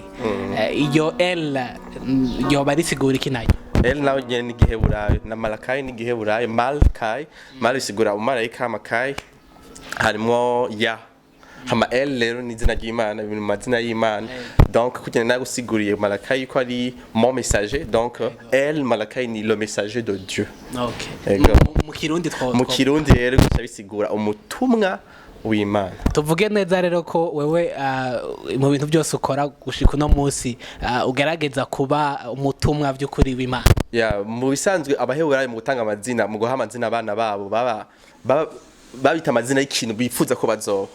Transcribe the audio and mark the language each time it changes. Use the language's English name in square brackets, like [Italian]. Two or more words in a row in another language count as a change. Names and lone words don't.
[Rundi] Iyo El yoba risigura iki nayo? El nawe nyene ni Giheburayo, na Malakai ni Giheburayo. Malkai bisigura umarayika, Makai harimo ya hama El rero ni izina ry'Imana, ibintu mazina y'Imana. Donc kugenda nagusiguriye Malakai ko ari [French] mon messager, [Rundi] donc El Malakai ni [French] le messager de Dieu. [Rundi] Okay. Mu Kirundi rero bisigura umutumwa w'Imana. Tuvuge neza rero ko wewe mu bintu byose ukora gushika no munsi ugerageza kuba umutumwa by'ukuri w'Imana. Mu bisanzwe abaheburayo mu gutanga amazina, mu guha amazina abana babo babita amazina y'ikintu bifuza ko bazoba.